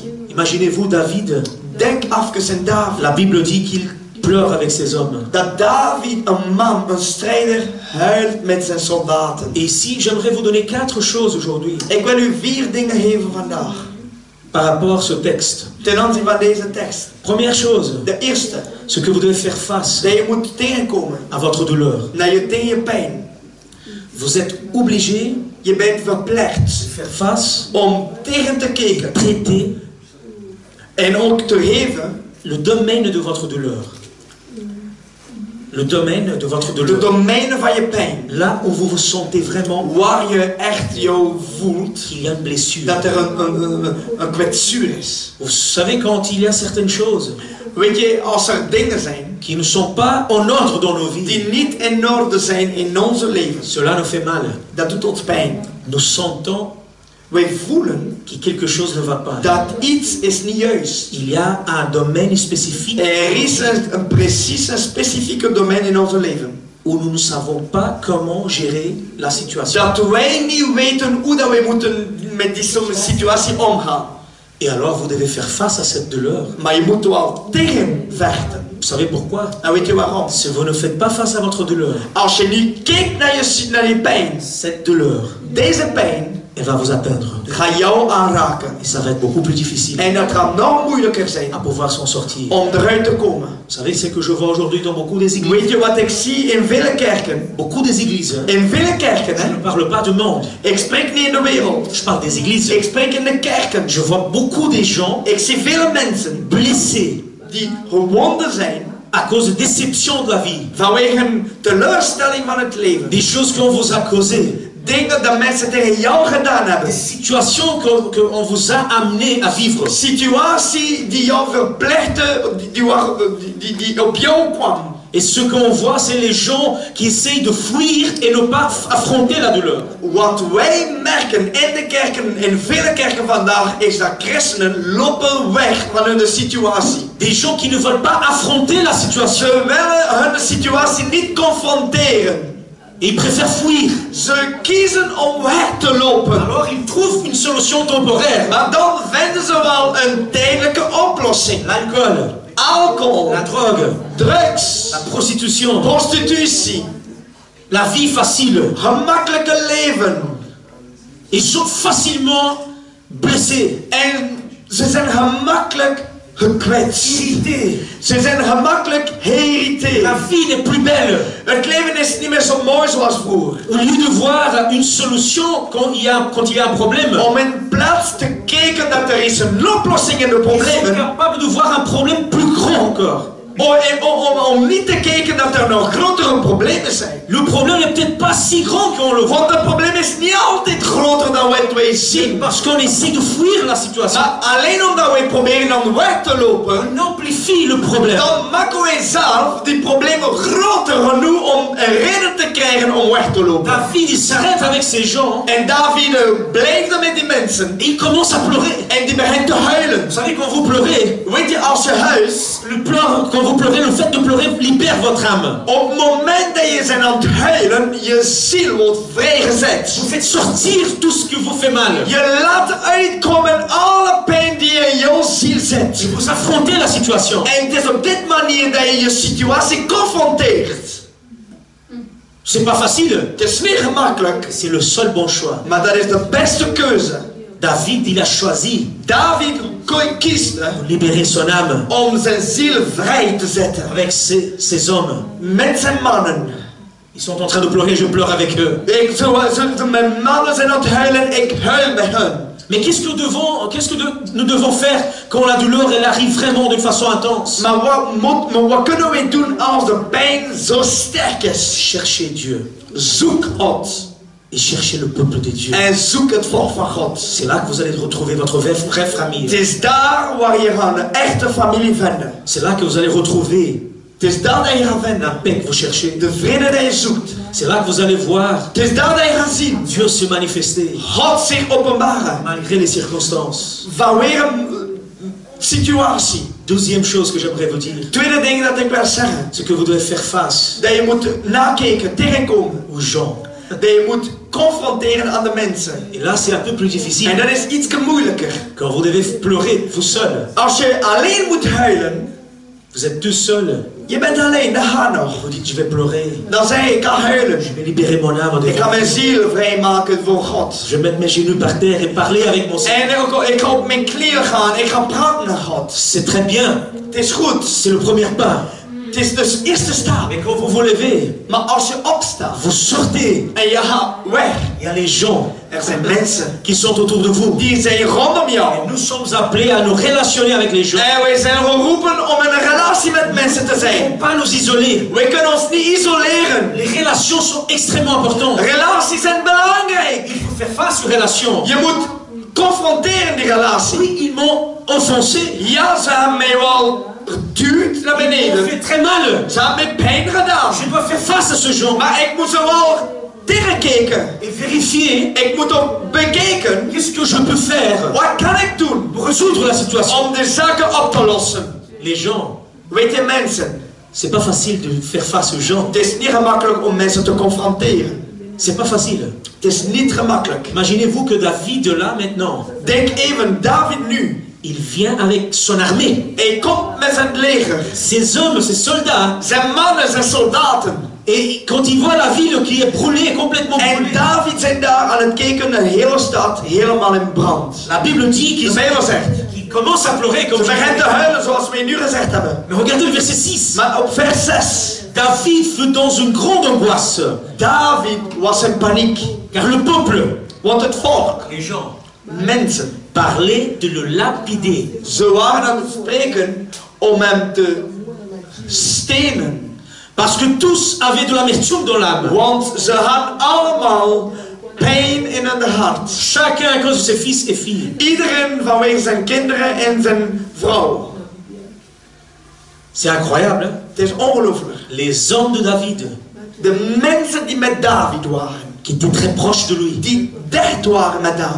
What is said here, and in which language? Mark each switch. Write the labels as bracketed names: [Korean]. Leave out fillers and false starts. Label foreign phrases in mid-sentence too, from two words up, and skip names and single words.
[French] Imaginez-vous David. [Dutch] Denk even aan David. [French] La Bible dit qu'il pleure avec ses hommes. [Dutch] Dat David, een man, een strijder, huilt met zijn soldaten. [French] Et ici, j'aimerais vous donner 4 choses aujourd'hui [Dutch] Ik wil u 4 dingen geven vandaag. [French] par rapport à ce texte. [Dutch] Ten aanzien van deze tekst. [French] Première chose, [Dutch] De eerste, [French] ce que vous devez faire face [Dutch] dat je moet tegenkomen [French] à votre douleur. [Dutch] tegen je pijn. [French] Vous êtes obligé [Dutch] Je bent verplicht [French] de faire face, [Dutch] om tegen te kijken [French] traiter [Dutch] en ook te geven [French] le domaine de votre douleur. Le domaine de votre de douleur. [Dutch] domeinen van je pijn. [French] Là où vous vous sentez vraiment [Dutch] Waar je echt jou voelt [French] qu'il y a une blessure. [Dutch] dat er een kwetsuur is. [French] Vous savez, quand il y a certaines choses [Dutch] Weet je, als er dingen zijn [French] qui ne sont pas en ordre dans nos vies, [Dutch] die niet in orde zijn in onze levens, [French] cela nous fait mal. [Dutch] dat doet ons pijn. [French] Nous sentons [Dutch] Wij voelen [French] que quelque chose ne va pas. [Dutch] dat iets is niet juist. [French] Il y a un domaine spécifique [Dutch] Er is een precies een specifieke domein in onze leven. [French] où nous ne savons pas comment gérer la situation. [Dutch] Dat wij niet weten hoe dat wij moeten met die situatie omgaan. [French] Et alors vous devez faire face à cette douleur. [Dutch] Maar je moet er wel tegen vechten. [French] savez pourquoi? [Dutch] En weet je waarom? [French] Si vous ne faites pas face à votre douleur, [Dutch] Als je nu kijkt naar die pijn, [French] cette douleur, [Dutch] deze pijn [French] elle va vous atteindre. [Dutch] gaat jou aanraken. [French] Et ça va être beaucoup plus difficile [Dutch] En dat gaat nog moeilijker zijn [French] à pouvoir s'en sortir. [Dutch] om eruit te komen. [French] Vous savez ce que je vois aujourd'hui dans beaucoup des églises? [Dutch] Weet je wat ik zie in vele kerken? [French] Beaucoup des églises. [Dutch] In vele kerken, [French] Je hè? ne parle pas du monde. [Dutch] Ik spreek niet in de wereld. [French] Je parle des églises. [Dutch] Ik spreek in de kerken. [French] Je vois beaucoup des gens [Dutch] Ik zie vele mensen [French] blessés [Dutch] die gewonden zijn [French] à cause de déceptions de la vie. [Dutch] vanwege een teleurstelling van het leven. [French] Des choses qu'on vous a causées. [Dutch] Dingen dat mensen tegen jou gedaan hebben. [French] Des situations qu'on vous a amené à vivre. [Dutch] Situatie die jou verplichtte, die op jou kwam. [French] Et ce qu'on voit, c'est les gens qui essayent de fuir et ne pas affronter la douleur. [Dutch] Wat wij merken in de kerken, in vele kerken vandaag, is dat christenen lopen weg van hun situatie. [French] Des gens qui ne veulent pas affronter la situation. [Dutch] Ze willen hun situatie niet confronteren. [French] Et ils préfèrent fuir. [Dutch] Ze kiezen om weg te lopen. [French] Alors ils trouvent une solution temporaire. [Dutch] Maar dan vinden ze wel een tijdelijke oplossing. [French] L'alcool, [Dutch] Alcohol, [French] la drogue, [Dutch] drugs, [French] la prostitution, [Dutch] prostitutie, [French] la vie facile. [Dutch] gemakkelijke leven. [French] Ils sont facilement blessés, [Dutch] En ze zijn gemakkelijk gekwetst. [French] irrités. [Dutch] Ze zijn gemakkelijk geïrriteerd. [French] La vie n'est plus belle. [Dutch] Het leven is niet meer zo mooi zoals vroeger. [French] Au lieu de voir une solution quand il y a un problème, [Dutch] Om in plaats te kijken dat er is een oplossing in de [French] ils sont [Dutch] problemen. [French] capables de voir un problème plus grand encore. [Dutch] Om niet te kijken dat er nog grotere problemen zijn. [French] Le problème n'est peut-être pas si grand qu'on le voit. [Dutch] Want het probleem is niet altijd groter dan wat wij zien. [French] Parce qu'on essaie de fuir la situation. [Dutch] Maar alleen omdat wij proberen om weg te lopen, [French] On amplifie le problème. [Dutch] dan maken wij zelf die problemen groter genoeg om een reden te krijgen om weg te lopen. [French] David il s'arrête avec ces gens [Dutch] En David blijft met die mensen. [French] et il commence à pleurer. [Dutch] En die begint te huilen. [French] Vous savez, quand vous pleurez, [Dutch] Weet je, als je huist, [French] quand vous pleurez, le fait de pleurer libère votre âme. [Dutch] op het moment dat je bent aan het huilen, je ziel wordt vrijgezet. [French] Vous faites sortir tout ce qui vous fait mal. [Dutch] Je laat uitkomen alle pijn die in jouw ziel zit. [French] Et vous affrontez la situation. [Dutch] En het is op dit manier dat je je situatie confronteert. [French] C'est pas facile. [Dutch] Het is niet gemakkelijk, [French] C'est le seul bon choix. [Dutch] maar dat is de beste keuze. [French] David, il a choisi [Dutch] David kiest [French] de libérer son âme [Dutch] om zijn ziel vrij te zetten. [French] avec ces hommes. [Dutch] Met zijn mannen. [French] Ils sont en train de pleurer, je pleure avec eux. [Dutch] Mijn mannen zijn aan het huilen, ik huil met hen. [French] Mais qu'est-ce que nous devons faire quand la douleur elle arrive vraiment d'une façon intense? [Dutch] Maar wat kunnen we doen als de pijn zo sterk is? [French] Cherchez Dieu [Dutch] Zoek God. [French] et cherchez le peuple de Dieu. [Dutch] En zoek het volk van God. [French] C'est là que vous allez retrouver votre vraie [Dutch] Het [French] famille. [Dutch] is daar waar je gaat een echte familie vinden. [French] C'est là que vous allez retrouver [Dutch] Het is daar dat je gaat [French] la [Dutch] vinden. [French] paix que vous cherchez. [Dutch] De vrede die je zoekt. [French] C'est là que vous allez voir [Dutch] Het is daar dat je gaat zien. [French] Dieu se manifester [Dutch] God zich openbaren. [French] malgré les circonstances. [Dutch] Vanwege een situatie. [French] Deuxième chose que j'aimerais vous dire, [Dutch] Tweede ding dat ik wil zeggen. [French] c'est que vous devez faire face [Dutch] Dat je moet nakijken, tegenkomen. [French] aux gens. [Dutch] Dat je moet confronteren aan de mensen. [French] Et là, c'est un peu plus [Dutch] En [French] difficile. [Dutch] dat is iets moeilijker. [French] Quand vous devez pleurer, vous seul. [Dutch] Als je alleen moet huilen, [French] Vous êtes tout seul. [Dutch] je bent alleen, dat gaat nog. [French] Vous dites, je vais pleurer. [Dutch] Dan zeg je, ik kan huilen. [French] Je vais libérer mon âme [Dutch] Ik [French] devant [Dutch] ga mijn [French] Dieu. [Dutch] ziel vrijmaken voor God. [French] Je vais mettre mes genoux par terre et parler avec mon Seigneur. [Dutch] En ik ga op mijn knieën gaan, ik ga praten naar God. [French] C'est très bien. [Dutch] Het is goed. [French] C'est le premier pas. [Dutch] Het is de eerste stap. [French] Mais quand vous vous levez, [Dutch] Maar als je opstaat [French] vous sortez. [Dutch] en je gaat weg, [French] Il y a les gens [Dutch] er zijn mensen [French] qui sont autour de vous. [Dutch] die zijn rondom jou. [French] Nous sommes appelés à nous relationner avec les gens. [Dutch] En wij zijn geroepen om in een relatie met mensen te [French] Il ne [Dutch] zijn. [French] faut pas nous isoler. [Dutch] Wij kunnen ons niet isoleren. [French] Les relations sont extrêmement importantes. [Dutch] Relaties zijn belangrijk. [French] Il faut faire face aux relations. [Dutch] Je moet confronteren die relatie. [French] Oui, ils m'ont offensé. [Dutch] Ja, ze hebben mij wel geduwd naar [French] Ils m'ont [Dutch] beneden. [French] fait très mal. [Dutch] Ze hebben mij pijn gedaan. [French] Je dois faire face à ce genre. [Dutch] Maar ik moet ze wel tegenkijken. [French] Et vérifier [Dutch] Ik moet ook bekijken. [French] qu'est-ce que je peux faire [Dutch] Wat kan ik doen [French] pour résoudre la situation. [Dutch] om de zaken op te lossen? [French] Les gens, [Dutch] Weet je mensen, [French] c'est pas facile de faire face aux gens. [Dutch] het is niet gemakkelijk om mensen te confronteren. [French] C'est pas facile. [Dutch] Het is niet gemakkelijk. [French] Imaginez-vous que David là maintenant, [Dutch] Denk even, David nu, [French] il vient avec son armée. [Dutch] Hij komt met zijn leger. [French] Ses hommes, ses soldats. [Dutch] Zijn mannen, zijn soldaten. [French] Et quand il voit la ville qui est brûlée, complètement [Dutch] En [French] brûlée. [Dutch] David zijn daar aan het kijken, de hele stad helemaal in brand. [French] La Bible dit [Dutch] De [French] qu'il [Dutch] Bijbel zegt. [French] commence à pleurer [Dutch] Ze [French] comme [Dutch] je begint te huilen zoals wij nu gezegd hebben. [French] Mais regardez le verset 6. [Dutch] Maar op vers 6. [French] David fut dans une grande angoisse. [Dutch] David was in paniek. [French] Car le peuple, [Dutch] Want het volk, [French] les gens, [Dutch] mensen, [French] parlait de le lapider. [Dutch] ze waren aan het spreken om hem te stenen. [French] Parce que tous avaient de l'amertume dans l'âme. [Dutch] Want ze hadden allemaal pijn in hun hart. [French] Chacun à cause de ses fils et filles. [Dutch] Iedereen vanwege zijn kinderen en zijn vrouw. [French] C'est incroyable. Hein? [Dutch] Het is ongelooflijk. [French] Les hommes de David, [Dutch] De mensen die met David waren, [French] qui étaient très proches de lui, [Dutch] die dicht waren met David,